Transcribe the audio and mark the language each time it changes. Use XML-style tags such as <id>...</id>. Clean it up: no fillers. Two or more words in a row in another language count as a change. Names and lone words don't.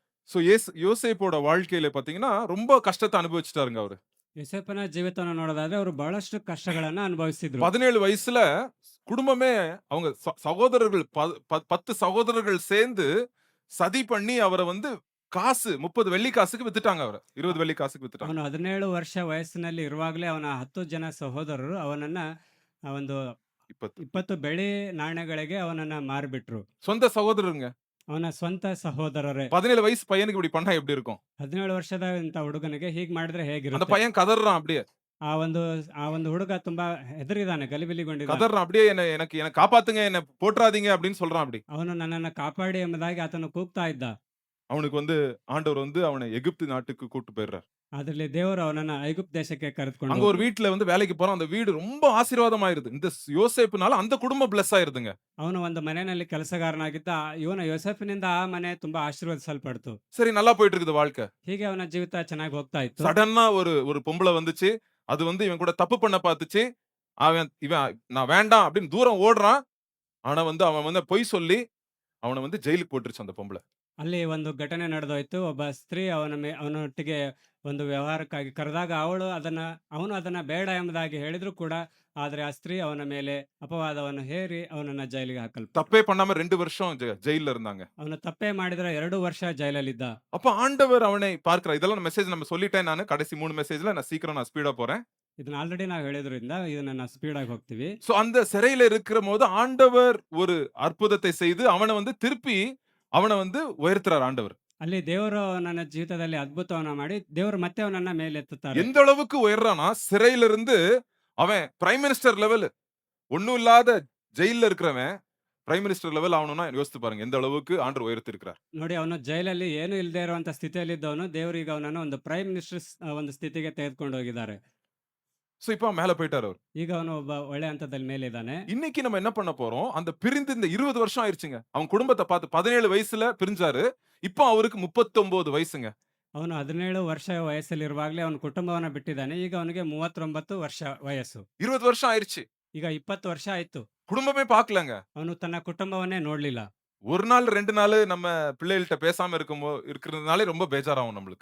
<ta>சோ யோசேப்போட வாழ்க்கையில பார்த்தீங்கன்னா, ரொம்ப கஷ்டத்த அனுபவிச்சுட்டாருங்க அவரு.</ta> <kn>யோசேಫನ ಜೀವಿತವನ್ನು ನೋಡೋದಾದ್ರೆ ಅವರು ಬಹಳಷ್ಟು ಕಷ್ಟಗಳನ್ನ ಅನುಭವಿಸಿದ್ರು.</kn> <ta>17 வயசுல குடும்பமே அவங்க சகோதரர்கள் 10 சகோதரர்கள் சேர்ந்து சதி பண்ணி அவர வந்து காசு 30 வெள்ளி காசுக்கு வித்துட்டாங்க அவர. ಅ 20 வெள்ளி காசுக்கு வித்துட்டாங்க.</ta> <kn>ಅವನು 17 ವರ್ಷ ವಯಸ್ಸಿನಲ್ಲಿ ಇರುವಾಗಲೇ ಅವನ 10 ಜನ ಸಹೋದರರು ಅವನನ್ನ ಒಂದು 20 20 ಬೆಳ್ಳಿ ನಾಣ್ಯಗಳಿಗೆ ಅವನನ್ನ ಮಾರಿಬಿಟ್ರು.</kn> <ta>சொந்த சகோதரருங்க.</ta> <kn>ಅವನ ಸ್ವಂತ ಸಹೋದರರೇ.</kn> <ta>17 வயசு பையனுக்கு இப்படி பண்ணா எப்படி இருக்கும்?</ta> <kn>17 ವರ್ಷದ ಇಂಥ ಹುಡುಗನಿಗೆ ಹೀಗ್ ಮಾಡಿದ್ರೆ</kn> <ta>அந்த</ta> <kn>ಹೇಗಿರುತ್ತೆ?</kn> <ta>பையன் கதறான் அப்படியே.</ta> <kn>ಆ ಒಂದು ಆ ಒಂದು ಹುಡುಗ ತುಂಬಾ ಹೆದರಿದಾನೆ, ಗಲಿಬಿಲಿಗೊಂಡಿದ್ದಾನೆ.</kn> <ta>கதறான் அப்படியே எனக்கு காப்பாத்துங்க, என்ன போட்றாதீங்க அப்படின்னு சொல்றான் அப்படி.</ta> <kn>ಅವನು ನನ್ನನ್ನ ಕಾಪಾಡಿ ಎಂಬುದಾಗಿ ಆತನು ಕೂಗ್ತಾ ಇದ್ದ.</kn> <ta>அவனுக்கு வந்து ஆண்டவர் வந்து அவன எகிப்து நாட்டுக்கு கூட்டு போயிடுறார்.</ta> <kn>ಅದರಲ್ಲಿ ದೇವರು ಅವನನ್ನ ಐಗುಪ್ತ ದೇಶಕ್ಕೆ ಕರೆದುಕೊಂಡು</kn> <ta>அங்க ஒரு</ta> <kn>ಹೋಗಿ</kn> <ta>வீட்ல வந்து வேலைக்கு போறான். அந்த வீடு ரொம்ப ஆசீர்வாதமாயிருது. இந்த யோசேப்புனால அந்த குடும்பம் பிளெஸ் ஆயிருதுங்க.</ta> <kn>ಅವನು ಒಂದು ಮನೆಯಲ್ಲಿ ಕೆಲಸಗಾರನಾಗಿದ್ದ. ಇವನ ಯೋಸೇಫನಿಂದ ಆ ಮನೆ ತುಂಬಾ ಆಶೀರ್ವದಿಸಲ್ಪಡ್ತು.</kn> <ta>சரி நல்லா போயிட்டு இருக்குது வாழ்க்கை. ಹೀಗೆ ಅವನ ಜೀವಿತ ಚೆನ್ನಾಗಿ ಹೋಗ್ತಾ ಇತ್ತು. சடன்னா ஒரு பொம்பள வந்துச்சு. அது வந்து இவன் கூட தப்பு பண்ண பாத்துச்சு. இவன் நான் வேண்டாம் அப்படின்னு தூரம் ஓடுறான். ஆனா வந்து அவன் வந்து பொய் சொல்லி அவன வந்து ஜெயிலுக்கு போட்டுருச்சு அந்த பொம்பள.</ta> <kn>ಅಲ್ಲಿ ಒಂದು ಘಟನೆ ನಡೆದೋಯ್ತು. ಒಬ್ಬ ಸ್ತ್ರೀ ಅವನೊಟ್ಟಿಗೆ ಒಂದು ವ್ಯವಹಾರಕ್ಕಾಗಿ ಕರೆದಾಗ ಅವನು ಅದನ್ನ ಬೇಡ ಎಂಬುದಾಗಿ ಹೇಳಿದ್ರು ಕೂಡ, ಆದರೆ ಆ ಸ್ತ್ರೀ ಅವನ ಮೇಲೆ ಅಪವಾದವನ್ನು ಹೇರಿ ಅವನನ್ನ ಜೈಲಿಗೆ ಹಾಕಲ್ಪಟ್ರು.</kn> <ta>தப்பே பண்ணாம 2 வருஷம் ஜெயில்ல இருந்தாங்க.</ta> <kn>ಅವನು ತಪ್ಪೇ ಮಾಡಿದ್ರೆ 2 ವರ್ಷ ಜೈಲಲ್ಲಿದ್ದ.</kn> <ta>அப்ப ஆண்டவர் அவனை பார்க்கிறார். இதெல்லாம் மெசேஜ் நம்ம சொல்லிட்டேன் நானு. கடைசி 3 மெசேஜ்ல நான் ஸ்பீடா போறேன்.</ta> <kn>ಇದನ್ನ ಆಲ್ರೆಡಿ ನಾವು ಹೇಳಿದ್ರಿಂದ ಇದನ್ನ ನಾವು ಸ್ಪೀಡಾಗಿ ಹೋಗ್ತೀವಿ.</kn> <ta>சோ அந்த சிறையில இருக்கிறபோது ஆண்டவர் ஒரு அற்புதத்தை செய்து அவன வந்து திருப்பி அவன வந்து உயர்த்துறார் ஆண்டவர்.</ta> <kn>ಅಲ್ಲಿ ದೇವರು ನನ್ನ ಜೀವಿತದಲ್ಲಿ ಅದ್ಭುತವನ್ನ ಮಾಡಿ, ದೇವರು ಮತ್ತೆ ಅವನನ್ನ ಮೇಲೆತ್ತುತ್ತಾರೆ.</kn> <ta>எந்த அளவுக்கு உயர்றான்னா, சிறையில இருந்து அவன்</ta> <en>prime minister level.</en> <ta>ஒண்ணும் இல்லாத ஜெயில்ல இருக்கிறவன்</ta> <en>prime minister level</en> <ta>ஆவணும்னா யோசித்து பாருங்க. எந்த அளவுக்கு ஆண்டவர் உயர்த்தியிருக்கிறார்.</ta> <kn>ನೋಡಿ, ಅವನು ಜೈಲಲ್ಲಿ ಏನೂ ಇಲ್ಲದೆ ಇರುವಂತ ಸ್ಥಿತಿಯಲ್ಲಿದ್ದವನು, ದೇವರು ಈಗ ಅವನನ್ನು ಒಂದು</kn> <en>prime minister</en> <kn>ಒಂದು ಸ್ಥಿತಿಗೆ ತೆಗೆದುಕೊಂಡು ಹೋಗಿದ್ದಾರೆ.</kn> <ta>சோ இப்ப அவன் மேல போயிட்டாரு அவரு.</ta> <kn>ಈಗ ಅವನು ಒಬ್ಬ ಒಳ್ಳೆ ಹಂತದಲ್ಲಿ ಮೇಲಿದ್ದಾನೆ.</kn> <ta>இன்னைக்கு நம்ம என்ன பண்ண போறோம்? அந்த பிரிந்து இந்த 20 வருஷம் ஆயிருச்சுங்க. அவன் குடும்பத்த பார்த்து 17 வயசுல பிரிஞ்சாரு. இப்போ அவருக்கு 39 வயசுங்க.</ta> <kn>ಅವನು 17 ವರ್ಷ ವಯಸ್ಸಲ್ಲಿರುವಾಗಲೇ ಅವನ ಕುಟುಂಬವನ್ನ ಬಿಟ್ಟಿದ್ದಾನೆ. ಈಗ ಅವನಿಗೆ 39 ವರ್ಷ ವಯಸ್ಸು.</kn> <ta>20 வருஷம் ஆயிருச்சு.</ta> <kn>ಈಗ 20 ವರ್ಷ ಆಯ್ತು.</kn> <ta>குடும்பமே பார்க்கலங்க.</ta> <kn>ಅವನು ತನ್ನ ಕುಟುಂಬವನ್ನೇ ನೋಡ್ಲಿಲ್ಲ.</kn> <ta>1 நாள் 2 நாளு நம்ம பிள்ளைகள்ட்ட பேசாம இருக்கிறதுனாலே ரொம்ப பேஜாராகும் நம்மளுக்கு.</ta>